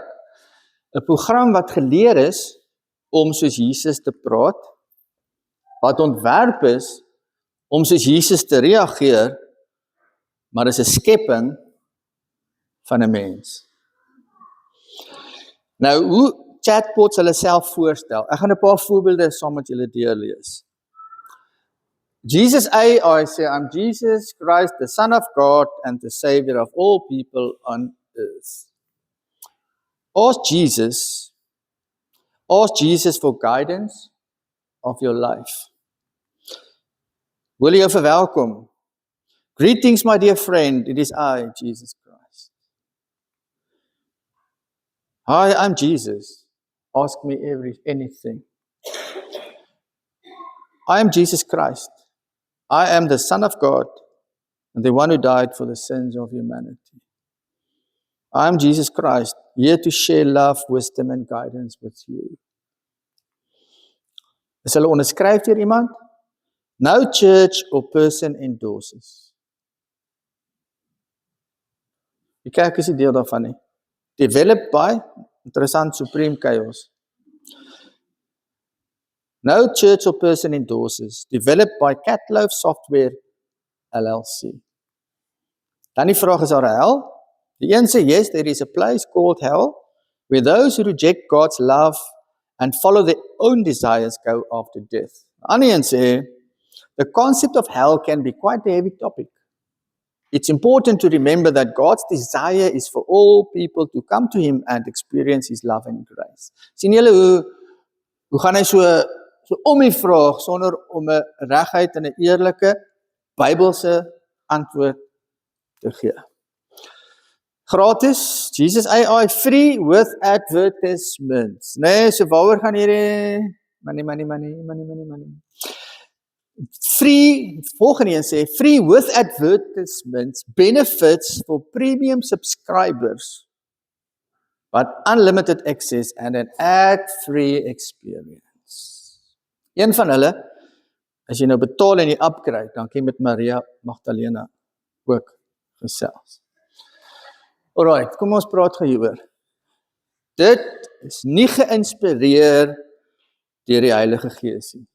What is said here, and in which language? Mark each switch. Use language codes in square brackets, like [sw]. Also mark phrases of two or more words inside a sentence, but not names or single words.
[af] 'n Program wat geleer is om soos Jesus te praat, wat ontwerp is om soos Jesus te reageer, maar dis 'n skepping van 'n mens. Nou, hoe chatbots hulle self voorstel? Ek gaan 'n paar voorbeelde saam met julle deurlees. Jesus AI sê, [en] I'm Jesus Christ, the Son of God and the Savior of all people on earth. Ask Jesus for guidance of your life. [af] Wil jy verwelkom? [en] Greetings, my dear friend, it is I, Jesus Christ. Hi, I'm Jesus. Ask me anything. I am Jesus Christ. I am the Son of God and the one who died for the sins of humanity. I am Jesus Christ, here to share love, wisdom and guidance with you. [af] Is hulle onderskryf deur iemand? [en] No church or person endorses. [af] Die kerk is nie deel daarvan nie. [en] Developed by, interessant, Supreme Chaos. No church or person endorses. Developed by Catloaf Software LLC. [af] Dan die vraag, is daar 'n hel? Die een sê, [en] yes, there is a place called hell, where those who reject God's love and follow their own desires go after death. [af] Die ander een sê, [en] the concept of hell can be quite a heavy topic. It's important to remember that God's desire is for all people to come to Him and experience His love and grace. [af] Sien julle hoe gaan hy so om die vraag sonder om 'n reguit en 'n eerlike Bybelse antwoord te gee. [en] Gratis, Jesus AI, free with advertisements. [af] Nee, so waaroor gaan hierdie money. [en] Free, [af] volgende een sê, [en] free with advertisements, benefits for premium subscribers, but unlimited access and an ad-free experience. [af] Een van hulle, as jy nou betaal en jy upgrade, dan kan jy met Maria Magdalena ook gesels. Alright, kom ons praat hieroor. Dit is nie geïnspireer deur die Heilige Gees nie.